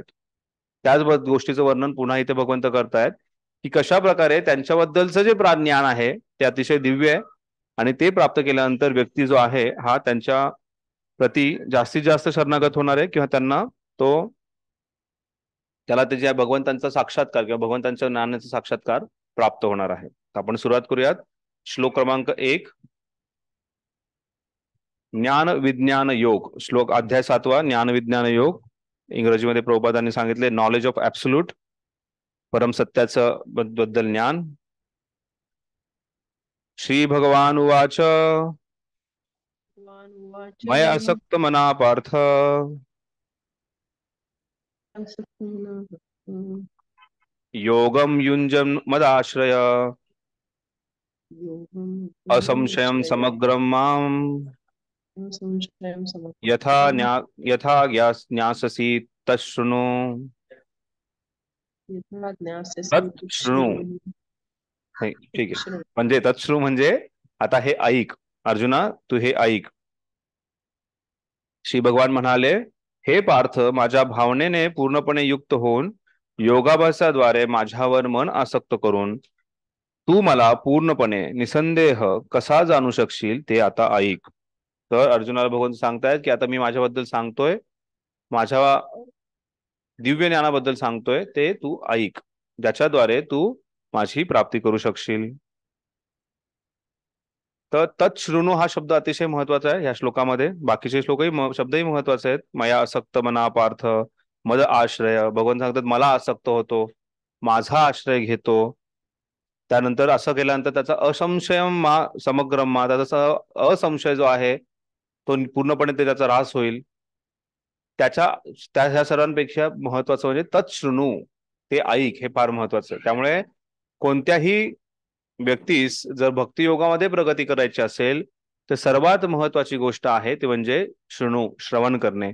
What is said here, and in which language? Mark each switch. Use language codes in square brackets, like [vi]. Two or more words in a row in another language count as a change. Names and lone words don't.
[mr] त्याच गोष्टीचं वर्णन पुन्हा इथे भगवंत करतायत की कशा प्रकारे त्यांच्याबद्दलचं जे ज्ञान आहे ते अतिशय दिव्य आहे आणि ते प्राप्त केल्यानंतर व्यक्ती जो आहे हा त्यांच्या प्रती जास्तीत जास्त शरणागत होणार आहे किंवा त्याला त्याच्या भगवंतांचा साक्षात्कार किंवा भगवंतांच्या ज्ञानाचा साक्षात्कार प्राप्त होणार आहे. आपण सुरुवात करूयात. श्लोक क्रमांक 1, ज्ञान विज्ञान योग. श्लोक अध्याय 7वा, ज्ञान विज्ञान योग. इंग्रजीमध्ये प्रभुपादांनी सांगितले [en] knowledge of absolute, [mr] परम सत्याचं बद्दल ज्ञान. [sa] श्री भगवान उवाच मय असक्त मना पार्थ योगम युंजन मदाश्रय असंशयम समग्रम माम यथा ज्ञाससी तच्छृणु. [mr] तच्छृणु ठीक आहे, म्हणजे तच्छृणु म्हणजे आता हे ऐक अर्जुना, तू हे ऐक. श्री भगवान म्हणाले, हे पार्थ, माझ्या भावनेने पूर्णपणे युक्त होऊन योगाभ्यासाद्वारे माझ्यावर मन आसक्त करून तू मला पूर्णपणे निसंदेह कसा जाणू शकशील ते आता ऐक. तर अर्जुनाला भगवंत सांगतायत की आता मी माझ्याबद्दल सांगतोय, माझ्या दिव्य ज्ञानाबद्दल सांगतोय, ते तू ऐक, ज्याच्याद्वारे तू माझी प्राप्ती करू शकशील. तर तच्छृणु हा शब्द अतिशय महत्वाचा आहे या श्लोकामध्ये. बाकीचे श्लोकही शब्दही महत्वाचे आहेत. [sa] मया आसक्त मना पार्थ मद आश्रय. [mr] भगवान सांगतात मला आसक्त होतो, माझा आश्रय घेतो. त्यानंतर असं केल्यानंतर त्याचा [sa] असंशयम मा समग्रम मा, [mr] त्याचा असंशय जो आहे तो पूर्णपणे त्याचा ऱ्हास होईल. ह्या सर्वांपेक्षा महत्वाचं म्हणजे तच्छृणु, ते ऐक, हे फार महत्वाचं आहे. त्यामुळे कोणत्याही व्यक्तीस जर भक्ती योगामध्ये प्रगती करायची असेल तर सर्वात महत्वाची गोष्ट आहे ते म्हणजे श्रवण करणे.